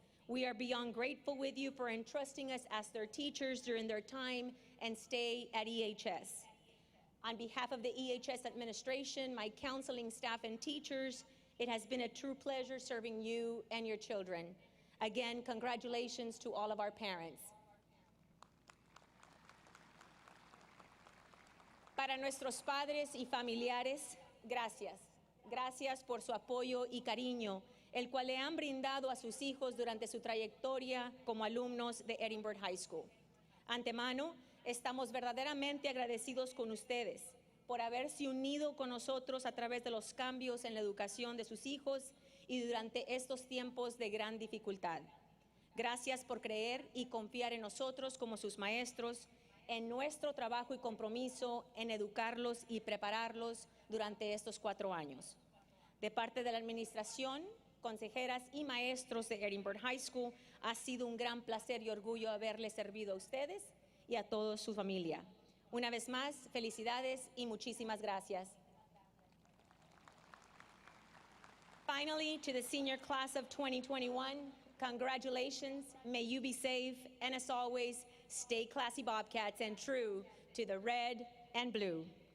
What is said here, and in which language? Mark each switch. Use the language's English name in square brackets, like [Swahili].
[English] We are beyond grateful with you for entrusting us as their teachers during their time and stay at EHS. On behalf of the EHS administration, my counseling staff and teachers, it has been a true pleasure serving you and your children. Again, congratulations to all of our parents. [Spanish] Para nuestros padres y familiares, gracias. Gracias por su apoyo y cariño, el cual le han brindado a sus hijos durante su trayectoria como alumnos de Edinburg High School. Antemano, estamos verdaderamente agradecidos con ustedes por haberse unido con nosotros a través de los cambios en la educación de sus hijos y durante estos tiempos de gran dificultad. Gracias por creer y confiar en nosotros como sus maestros, en nuestro trabajo y compromiso en educarlos y prepararlos durante estos 4 años. De parte de la administración, consejeras y maestros de Edinburg High School, ha sido un gran placer y orgullo haberles servido a ustedes y a toda su familia. Una vez más, felicidades y muchísimas gracias. [English] Finally, to the senior class of 2021, congratulations, may you be safe, and as always, stay classy Bobcats and true to the red and blue.